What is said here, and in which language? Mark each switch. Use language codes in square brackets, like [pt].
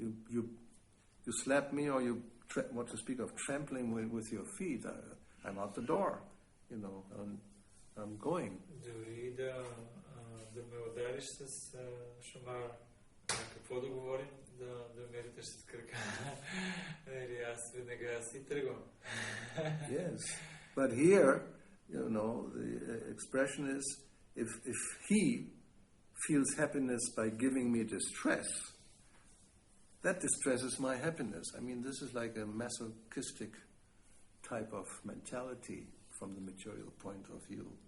[en] You slap me or you what to speak of trampling with your feet. I'm out the door. I'm going. [bg] Дори да ме удариш с шамар, какво да говорим, да ме риташ с крака. Аз веднага си тръгвам. [en] Yes, but here, the expression is, if he feels happiness by giving me distress, that distress is my happiness. I mean, this is like a masochistic type of mentality from the material point of view.